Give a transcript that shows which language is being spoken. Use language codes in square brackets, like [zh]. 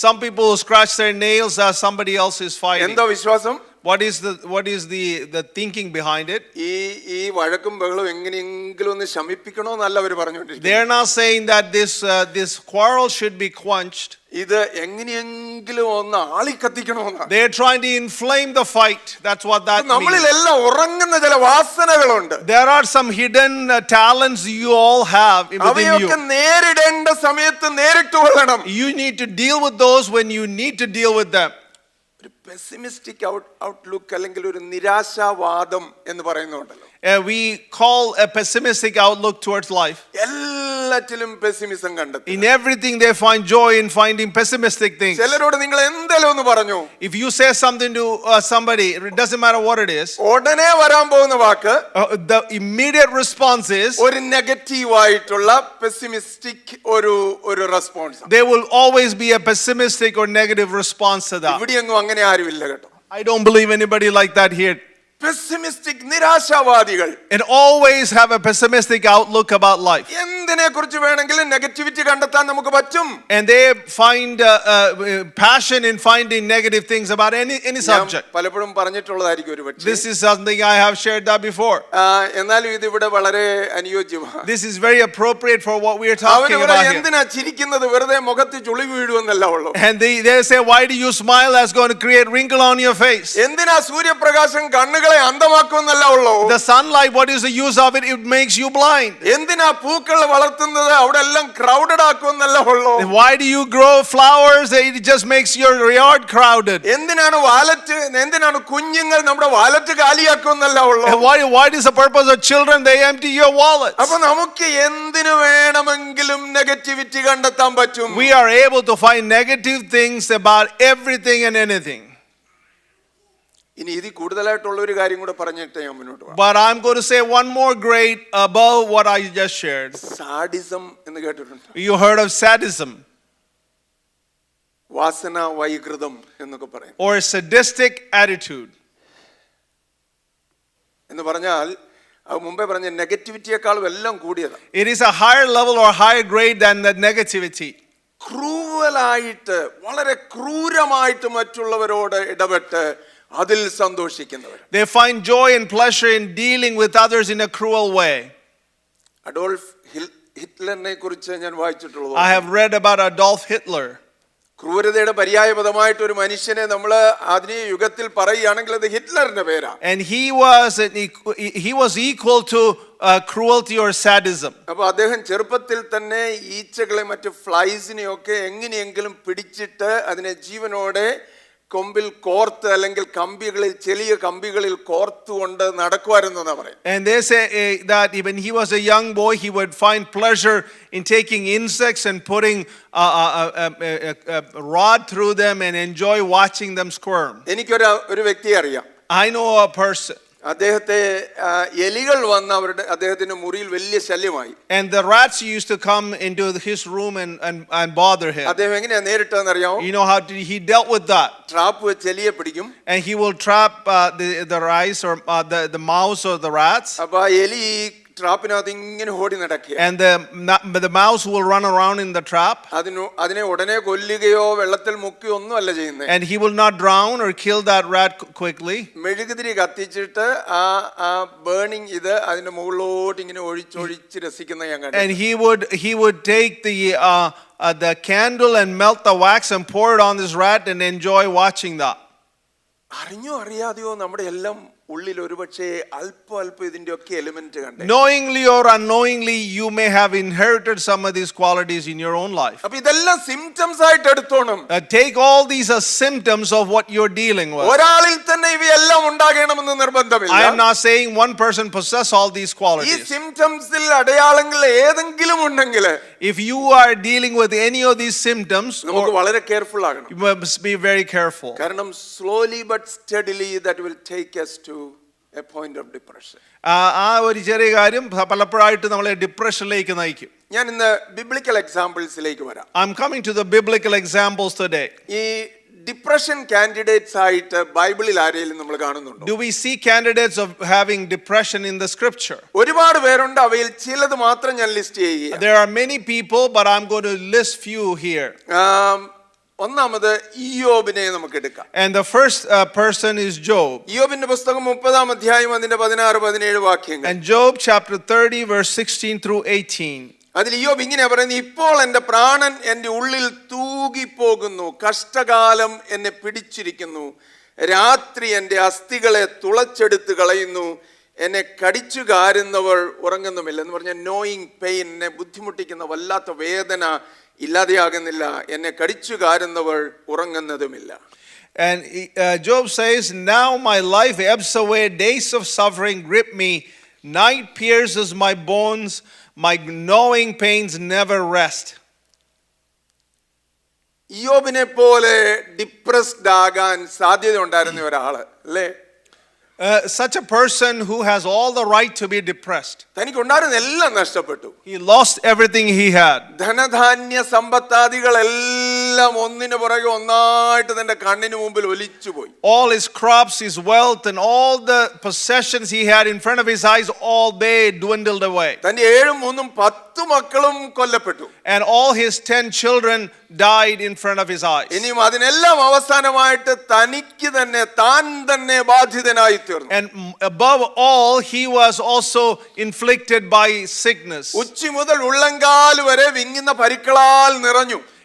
[en] Some people scratch their nails as somebody else is fighting. [ml] എന്തോ വിശ്വാസം? [en] What is the thinking behind it? [ml] ഈ വഴക്കും ബഹളവും എങ്ങനെയെങ്കിലും ഒന്ന് ശമിപ്പിക്കണോന്നല്ല അവർ പറഞ്ഞുകൊണ്ടിരിക്കുന്നത്. [en] They're not saying that this quarrel should be quenched. [ml] ഇത് എങ്ങനെയെങ്കിലും ഒന്ന് ആളിക്കത്തിക്കണമെന്നാണ്. [en] They're trying to inflame the fight. That's what that means. [ml] നമ്മളിലെല്ലാം ഉറങ്ങുന്ന ചില വാസനകളുണ്ട്. [en] There are some hidden talents you all have within [ml] അവയൊക്കെ [en] you. [ml] നേരിടേണ്ട സമയത്ത് നേരിട്ട് കൊള്ളണം. [en] You need to deal with those when you need to deal with them. [ml] ഒരു pessimistic outlook അല്ലെങ്കിൽ ഒരു നിരാശാവാദം എന്ന് പറയുന്നുണ്ടല്ലോ. [en] We call a pessimistic outlook towards life. [ml] എല്ലാറ്റിലും പെസിമിസം കണ്ടെത്തും. [en] In everything they find joy in finding pessimistic things. [ml] ചിലരോട് നിങ്ങൾ എന്തെങ്കിലും ഒന്ന് പറഞ്ഞു, [en] If you say something to somebody, it doesn't matter what it is, [ml] ഉടനെ വരാൻ പോകുന്ന വാക്ക് [en] the immediate response is [ml] ഒരു നെഗറ്റീവ് ആയിട്ടുള്ള പെസിമിസ്റ്റിക് ഒരു response. [en] there will always be a pessimistic or negative response to that. [ml] ഇവിടെയൊന്നും അങ്ങനെ ആരുമില്ല കേട്ടോ. [en] I don't believe anybody like that here. [ml] Pessimistic നിരാശാവാദികൾ [en] And always have a pessimistic outlook about life. [ml] എന്തിനെ കുറിച്ച് വേണമെങ്കിലും നെഗറ്റിവിറ്റി കണ്ടെത്താൻ നമുക്ക് പറ്റും. [en] And they find passion in finding negative things about any subject. [ml] പലപ്പോഴും പറഞ്ഞിട്ടുള്ളതായിരിക്കും ഒരു പക്ഷേ. [en] This is something I have shared that before. [ml] എന്നാലും ഇത് ഇവിടെ വളരെ അനുയോജ്യമാണ്. [en] This is very appropriate for what we are talking about here. [ml] എന്തിനാ ചിരിക്കുന്നത്, വെറുതെ മുഖത്ത് ചുളി വീഴുമെന്നല്ല ഉള്ളൂ. [en] And they say, why do you smile? That's going to create wrinkle on your face. [ml] എന്തിനാ സൂര്യപ്രകാശം കണ്ണുകളെ അന്ധമാക്കുമെന്നല്ല ഉള്ളൂ. [en] The sunlight, what is the use of it? It makes you blind. [ml] എന്തിനാ പൂക്കൾ വളർത്തുന്നത്, അവിടെ എല്ലാം ക്രൗഡഡ് ആക്കുമെന്നല്ല ഉള്ളൂ. [en] Why do you grow flowers? It just makes your yard crowded. [ml] എന്തിനാണ് കുഞ്ഞുങ്ങൾ നമ്മുടെ വാലറ്റ് കാലിയാക്കുമെന്നല്ല ഉള്ളൂ. [en] And what is the purpose of children? They empty your wallets. [ml] അപ്പൊ നമുക്ക് എന്തിനു വേണമെങ്കിലും നെഗറ്റിവിറ്റി കണ്ടെത്താൻ പറ്റും. [en] We are able to find negative things about everything and anything. [ml] ഇനി ഇതിൽ കൂടുതലായിട്ടുള്ള ഒരു കാര്യം കൂടെ പറഞ്ഞിട്ട് ഞാൻ മുന്നോട്ട് പോകാം. [en] But I'm going to say one more grade above what I just shared. [ml] Sadism എന്ന് കേട്ടിട്ടുണ്ട്. [en] You heard of sadism? [ml] വാസന വൈകൃതം എന്നൊക്കെ പറയും. [en] Or a sadistic attitude. [ml] എന്ന് പറഞ്ഞാൽ അത് മുമ്പേ പറഞ്ഞ നെഗറ്റിവിറ്റിയെക്കാളും എല്ലാം കൂടിയതാണ്. [en] It is a higher level or higher grade than the negativity. [ml] ക്രൂവലായിട്ട് വളരെ ക്രൂരമായിട്ട് മറ്റുള്ളവരോട് ഇടപെട്ട് അതിൽ സന്തോഷിക്കുന്നവർ. [en] They find joy and pleasure in dealing with others in a cruel way. [ml] Adolf ഹിറ്റ്ലറിനെ കുറിച്ച് ഞാൻ വായിച്ചിട്ടുള്ളത്. [en] I have read about Adolf Hitler. [ml] ക്രൂരതയുടെ പര്യായപദമായിട്ട് ഒരു മനുഷ്യനെ നമ്മൾ ആധുനിക യുഗത്തിൽ പറയുകയാണെങ്കിൽ അത് ഹിറ്റ്ലറിന്റെ പേരാണ്. [en] And he was equal to cruelty or sadism. [ml] അപ്പോൾ അദ്ദേഹം ചെറുപ്പത്തിൽ തന്നെ ഈച്ചകളെ മറ്റു ഫ്ലൈസിനെയൊക്കെ എങ്ങനെയെങ്കിലും പിടിച്ചിട്ട് അതിനെ ജീവനോടെ കൊമ്പിൽ കോർത്ത് അല്ലെങ്കിൽ കമ്പികളിൽ ചെറിയ കമ്പികളിൽ കോർത്തുകൊണ്ട് നടക്കുവാരെന്നാണ് പറയുന്നത്. [en] And they say that when he was a young boy, he would find pleasure in taking insects and putting a rod through them and enjoy watching them squirm. [ml] എനിക്കൊരു വ്യക്തിയെ അറിയാം. [en] I know a person. [ml] അദ്ദേഹത്തെ എലികൾ വന്ന് അദ്ദേഹത്തിന്റെ മുറിയിൽ വലിയ ശല്യമായി. [en] And the rats used to come into his room and bother him. [ml] അദ്ദേഹം എങ്ങനെയാ നേരിട്ടതെന്ന് അറിയാമോ? [en] You know how he dealt with that? [ml] Trap വെച്ച് എലിയെ പിടിക്കും. [en] And he will trap the rice or the mouse or the rats. [ml] അപ്പൊ എലി ട്രാപ്പിനകത്ത് ഇങ്ങനെ ഓടി നടക്കുക. [en] And the mouse will run around in the trap. [ml] അതിനെ ഉടനെ കൊല്ലുകയോ വെള്ളത്തിൽ മുക്കുകയോ ഒന്നും അല്ല ചെയ്യുന്നത്. [en] And he will not drown or kill that rat quickly. [ml] മെഴുകുതിരി കത്തിച്ചിട്ട് ആ ബേണിംഗ് ഇത് അതിന്റെ മുകളിലോട്ട് ഇങ്ങനെ ഒഴിച്ചൊഴിച്ച് രസിക്കുന്ന ഞാൻ കണ്ടു. [en] And he would take the candle and melt the wax and pour it on this rat and enjoy watching that. [ml] അറിഞ്ഞോ അറിയാതെയോ നമ്മുടെ എല്ലാം ഉള്ളിൽ ഒരുപക്ഷെ അല്പം ഇതിന്റെയൊക്കെ എലിമെന്റ് കണ്ടേ. [en] Knowingly or unknowingly, you may have inherited some of these qualities in your own life. [ml] അപ്പൊ ഇതെല്ലാം സിംപ്റ്റംസ് ആയിട്ട് എടുത്തോണം. [en] Take all these as symptoms of what you're dealing with. [ml] ഒരാളിൽ തന്നെ ഇവയെല്ലാം ഉണ്ടാകണമെന്ന് നിർബന്ധമില്ല. [en] I am not saying one person possess all these [ml] ഈ [en] qualities. [ml] സിംപ്റ്റംസിൽ അടയാളങ്ങൾ ഏതെങ്കിലും ഉണ്ടെങ്കിൽ [en] If you are dealing with any of these symptoms, [ml] നമുക്ക് വളരെ കെയർഫുൾ ആകണം. [en] you must be very careful. [ml] കാരണം [en] Slowly but steadily that will take us to a point of depression. [ml] ആ ഒരു ചെറിയ കാര്യം പലപ്പോഴായിട്ട് നമ്മളെ ഡിപ്രഷനിലേക്ക് നയിക്കും. ഞാൻ ഇന്ന് ബിബ്ലിക്കൽ എക്സാമ്പിൾസിലേക്ക് വരാം. [en] I'm coming to the biblical examples today. [ml] ഈ ഡിപ്രഷൻ കാൻഡിഡേറ്റ്സ് ആയിട്ട് ബൈബിളിൽ ആരെയും നമ്മൾ കാണുന്നുണ്ടോ? [en] Do we see candidates of having depression in the scripture? [ml] ഒരുപാട് പേരുണ്ട്. അവയിൽ ചിലത് മാത്രം ഞാൻ ലിസ്റ്റ് ചെയ്യുക. [en] There are many people, but I'm going to list few here. [ml] ഒന്നാമത് ഇയ്യോബിനെ നമുക്ക് എടുക്കാം. [en] And the first person is Job. [ml] ഇയ്യോബിന്റെ പുസ്തകം 30-ാം അധ്യായം അതിന്റെ 16-17 വാക്യങ്ങൾ. [en] And Job chapter 30 verse 16 through 18. [ml] അതിൽ ഇയ്യോബ് ഇങ്ങനെ പറയുന്നു, ഇപ്പോൾ എൻ്റെ പ്രാണൻ എൻ്റെ ഉള്ളിൽ തൂകിപ്പോകുന്നു, കഷ്ടകാലം എന്നെ പിടിച്ചിരിക്കുന്നു, രാത്രി എൻ്റെ അസ്ഥികളെ തുളച്ചെടുത്ത് കളയുന്നു, എന്നെ കടിച്ചു കാരുന്നവൾ ഉറങ്ങുന്നുമില്ല. എന്ന് പറഞ്ഞാൽ [en] knowing pain, [ml] എന്നെ ബുദ്ധിമുട്ടിക്കുന്ന വല്ലാത്ത വേദന ഇല്ലാതെയാകുന്നില്ല, എന്നെ കടിച്ചു കാരുന്നവൾ ഉറങ്ങുന്നതുമില്ല. [en] And Job says, now my life ebbs away, days of suffering grip me, night pierces my bones, my gnawing pains never rest. [ml] ഇയ്യോബിനെ പോലെ ഡിപ്രസ്ഡ് ആകാൻ സാധ്യത ഉണ്ടായിരുന്ന ഒരാള് അല്ലേ? [en] Such a person who has all the right to be depressed. [ml] തനിക്ക് ഉണ്ടായിരുന്ന എല്ലാം നഷ്ടപ്പെട്ടു. [en] He lost everything he had. [ml] ധനധാന്യ സമ്പത്താദികളെല്ലാം ഒന്നിനു പുറകെ ഒന്നായിട്ട് തന്റെ കണ്ണിന് മുമ്പിൽ ഒലിച്ചുപോയി. [en] All his crops, his wealth, and all the possessions he had in front of his eyes, all they dwindled away. [ml] തന്റെ 7 3 10 മക്കളും കൊല്ലപ്പെട്ടു. [en] And all his 10 children died in front of his eyes. [ml] ഇനിയും അതിനെല്ലാം അവസാനമായിട്ട് തനിക്ക് തന്നെ താൻ തന്നെ ബാധിതനായി തീർന്നു. [en] And above all, he was also inflicted by sickness. [ml] ഉച്ചി മുതൽ ഉള്ളങ്കാൽ വരെ വിങ്ങുന്ന പരിക്കളാൽ നിറഞ്ഞു.